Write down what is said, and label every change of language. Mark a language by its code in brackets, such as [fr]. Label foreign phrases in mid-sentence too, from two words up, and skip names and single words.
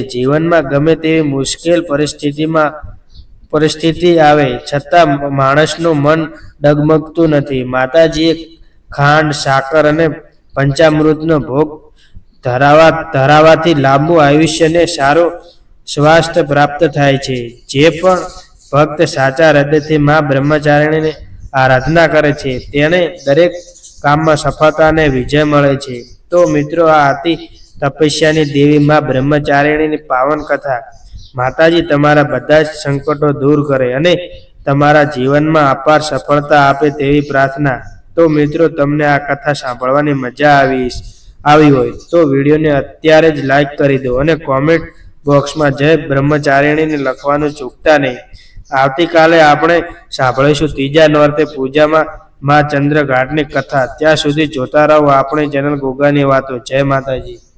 [gu] જીવનમાં ગમે તેવી મુશ્કેલ પરિસ્થિતિ આવે છતાં માણસનું મન ડગમગતું નથી। માતાજીએ ખાંડ, સાકર અને પંચામૃતનો ભોગ ધરાવાથી લાંબુ આયુષ્ય ને સારો સ્વાસ્થ્ય પ્રાપ્ત થાય છે। જે પણ ભક્ત સાચા હૃદયથી માં બ્રહ્મચારિણીની આરાધના કરે છે તેને દરેક કામમાં સફળતા અને વિજય મળે છે। તો મિત્રો, આ હતી તપસ્યાની દેવી માં બ્રહ્મચારિણીની પાવન કથા। માતાજી તમારા બધા જ સંકટો દૂર કરે અને તમારા જીવનમાં અપાર સફળતા આપે તેવી પ્રાર્થના। તો મિત્રો, તમને આ કથા સાંભળવાની મજા આવી હોય તો વિડીયોને અત્યારે જ લાઈક કરી દો અને [en] comment boxમાં [gu] જય બ્રહ્મચારિણીને લખવાનું ચૂકતા નહીં। આવતીકાલે આપણે સાંભળીશું ત્રીજા નોરતે પૂજામાં માં ચંદ્રઘાટની કથા। ત્યાં સુધી જોતા રહો આપણી ચેનલ ગોગાની વાતો। જય માતાજી।